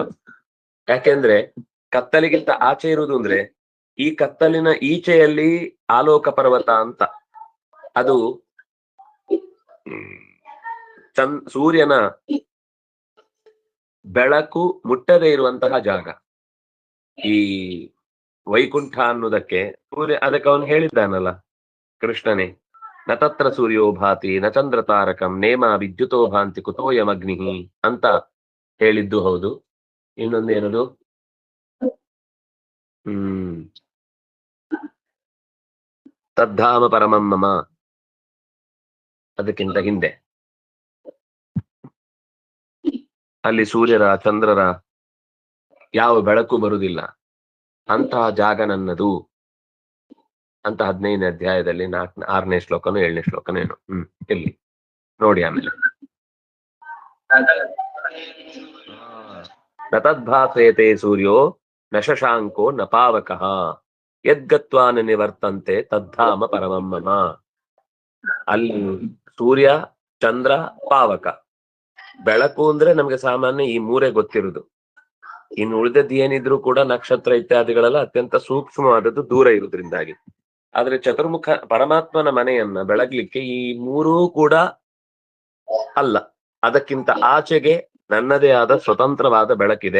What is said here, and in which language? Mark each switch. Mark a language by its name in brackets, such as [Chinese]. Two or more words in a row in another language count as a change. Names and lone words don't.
[Kannada] ಯಾಕೆಂದ್ರೆ ಕತ್ತಲಿಗಿಂತ ಆಚೆ ಇರುವುದು ಅಂದ್ರೆ ಈ ಕತ್ತಲಿನ ಈಚೆಯಲ್ಲಿ ಆಲೋಕ ಪರ್ವತ ಅಂತ, ಅದು ಸೂರ್ಯನ ಬೆಳಕು ಮುಟ್ಟದೇ ಇರುವಂತಹ ಜಾಗ. ಈ ವೈಕುಂಠ ಅನ್ನೋದಕ್ಕೆ ಅದಕ್ಕೆ ಅವನು ಹೇಳಿದ್ದಾನಲ್ಲ ಕೃಷ್ಣನೇ, [Sanskrit] ನ ತತ್ರ ಸೂರ್ಯೋ ಭಾತಿ ನ ಚಂದ್ರ ತಾರಕಂ ನೇಮ ವಿದ್ಯುತೋ ಭಾಂತಿ ಕುತೋಯಮಗ್ನಿ [Kannada] ಅಂತ ಹೇಳಿದ್ದು ಹೌದು. ಇನ್ನೊಂದೇನದು, [Sanskrit] ತದ್ಧಾಮ ಪರಮಂ ಮಮ, [Kannada] ಅದಕ್ಕಿಂತ ಹಿಂದೆ ಅಲ್ಲಿ ಸೂರ್ಯರ ಚಂದ್ರರ ಯಾವ ಬೆಳಕು ಬರುವುದಿಲ್ಲ, ಅಂತಹ ಜಾಗ ನನ್ನದು ಅಂತ 15ನೇ ಅಧ್ಯಾಯದಲ್ಲಿ 6ನೇ ಶ್ಲೋಕನೋ 7ನೇ ಶ್ಲೋಕನೋ ಏನು ಇಲ್ಲಿ ನೋಡಿ. [Sanskrit] ಆಮೇಲೆ ನ ತದ್ಭಾಸೇತೆ ಸೂರ್ಯೋ ನ ಶಶಾಂಕೋ ನ ಪಾವಕಃ ಯದ್ಗತ್ವಾ ನ ನಿವರ್ತಂತೆ ತದ್ಧಾಮ ಪರಮಂ ಮಮ. [Kannada] ಅಲ್ಲಿ ಸೂರ್ಯ, ಚಂದ್ರ, ಪಾವಕ. ಬೆಳಕು ಅಂದ್ರೆ ನಮ್ಗೆ ಸಾಮಾನ್ಯ ಈ ಮೂರೇ ಗೊತ್ತಿರುದು. ಇನ್ನು ಉಳಿದದ್ದು ಏನಿದ್ರು ಕೂಡ ನಕ್ಷತ್ರ ಇತ್ಯಾದಿಗಳೆಲ್ಲ ಅತ್ಯಂತ ಸೂಕ್ಷ್ಮವಾದದ್ದು, ದೂರ ಇರುವುದರಿಂದಾಗಿ. ಆದ್ರೆ ಚತುರ್ಮುಖ ಪರಮಾತ್ಮನ ಮನೆಯನ್ನ ಬೆಳಗ್ಲಿಕ್ಕೆ ಈ ಮೂರೂ ಕೂಡ ಅಲ್ಲ, ಅದಕ್ಕಿಂತ ಆಚೆಗೆ ನನ್ನದೇ ಆದ ಸ್ವತಂತ್ರವಾದ ಬೆಳಕಿದೆ.